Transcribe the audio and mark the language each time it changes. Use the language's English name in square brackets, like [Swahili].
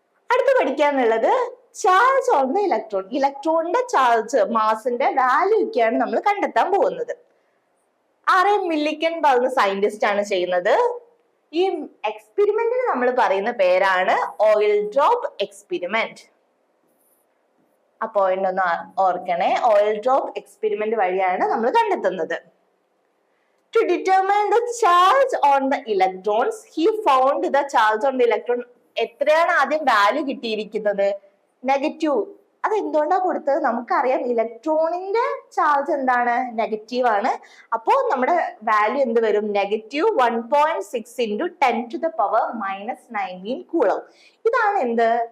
[Malayalam] അടുത്ത് പഠിക്കാനുള്ളത് charge on the electron. ഇലക്ട്രോണിന്റെ ചാർജ്, മാസിന്റെ വാല്യൂ ഒക്കെയാണ് നമ്മൾ കണ്ടെത്താൻ പോകുന്നത്. ആർ.എ. മില്ലിക്കൻ പറഞ്ഞ സയന്റിസ്റ്റ് ആണ് ചെയ്യുന്നത്. ഈ എക്സ്പെരിമെന്റിന് നമ്മൾ പറയുന്ന പേരാണ് ഓയിൽ ഡ്രോപ്പ് എക്സ്പെരിമെന്റ്. ആ പോയിന്റ് ഒന്ന് ഓർക്കണേ. ഓയിൽ ഡ്രോപ്പ് എക്സ്പെരിമെന്റ് വഴിയാണ് നമ്മൾ കണ്ടെത്തുന്നത്. [English] To determine the charge on the electrons, he found the charge on the electron. [Malayalam] എത്രയാണ് ആദ്യം വാല്യൂ കിട്ടിയിരിക്കുന്നത്? നെഗറ്റീവ്. അത് എന്തുകൊണ്ടാണ് കൊടുത്തത്? നമുക്കറിയാം ഇലക്ട്രോണിന്റെ ചാർജ് എന്താണ്? നെഗറ്റീവ് ആണ്. അപ്പോ നമ്മുടെ വാല്യൂ എന്ത് വരും? Negative 1.6 into 10⁻⁻19 coulomb. ഇതാണ് എന്ത്?